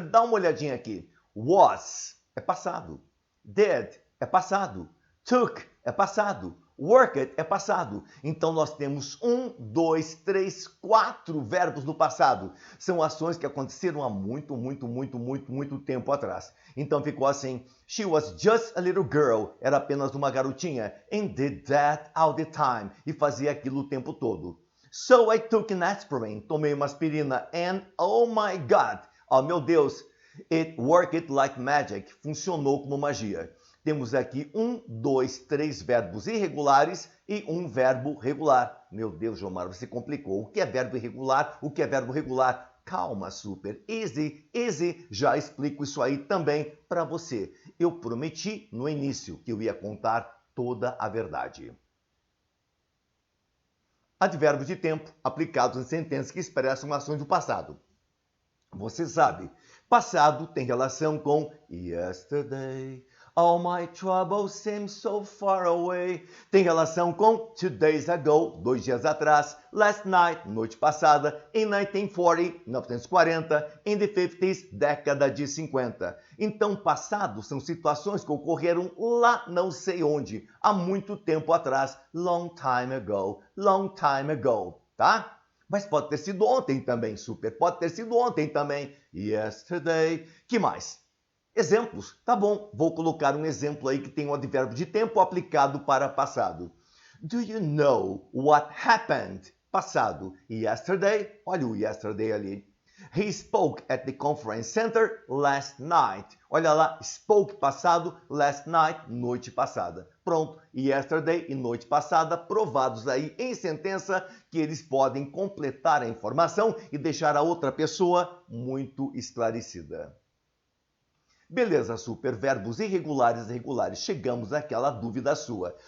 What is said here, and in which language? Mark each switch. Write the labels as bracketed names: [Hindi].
[Portuguese] Dá uma olhadinha aqui. Was é passado. Did é passado. Took é passado. Worked é passado. Então nós temos 1, 2, 3, 4 verbos no passado. São ações que aconteceram há muito tempo atrás. Então ficou assim: [English] She was just a little girl. [Portuguese] Era apenas uma garotinha. [English] And did that all the time. [Portuguese] E fazia aquilo o tempo todo. [English] So I took an aspirin. [Portuguese] Tomei uma aspirina. [English] And oh my God. [Portuguese] Oh meu Deus. [English] It worked like magic. [Portuguese] Funcionou como magia. Temos aqui 1, 2, 3 verbos irregulares e um verbo regular. Meu Deus, Jomar, você complicou. O que é verbo irregular? O que é verbo regular? Calma, super. [English] Easy, easy. [Portuguese] Já explico isso aí também para você. Eu prometi no início que eu ia contar toda a verdade. Advérbios de tempo aplicados em sentenças que expressam ações do passado. Você sabe, passado tem relação com yesterday. [English] All my troubles seem so far away. [Portuguese] Tem relação com [English] 2 days ago, [Portuguese] 2 dias atrás. [English] Last night, [Portuguese] noite passada. [English] In 1940, 1940. In the 50s, [Portuguese] década de 50. Então, passado são situações que ocorreram lá não sei onde, há muito tempo atrás. [English] Long time ago, tá? [Portuguese] Mas pode ter sido ontem também, super. Pode ter sido ontem também. Yesterday. Que mais? Exemplos. Tá bom, vou colocar um exemplo aí que tem um advérbio de tempo aplicado para passado. [English] Do you know what happened? Passado. Yesterday. [Portuguese] Olha o yesterday ali. [English] He spoke at the conference center last night. [Portuguese] Olha lá, spoke passado, last night, noite passada. Pronto, yesterday e noite passada, provados aí em sentença que eles podem completar a informação e deixar a outra pessoa muito esclarecida. Beleza, super. Verbos irregulares e regulares. Chegamos àquela dúvida sua.